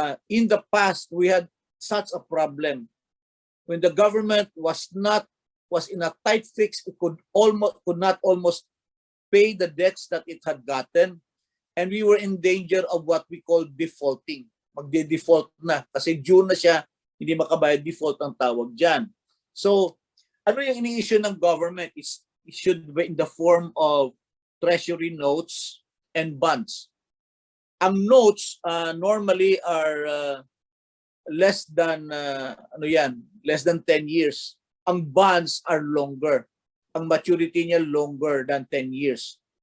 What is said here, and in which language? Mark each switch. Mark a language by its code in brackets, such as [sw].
[en] In the past, we had such a problem. When the government was in a tight fix, it could not almost pay the debts that it had gotten, and we were in danger of what we call defaulting. [tl] Magde-default na kasi June na siya, hindi makabayad, default ang tawag diyan. So, ano yung ini-issue ng government? [en] It should be in the form of treasury notes and bonds. Ang notes normally are less than less than 10 years. Ang bonds are longer. [tl] Ang maturity niya [en] longer than 10 years.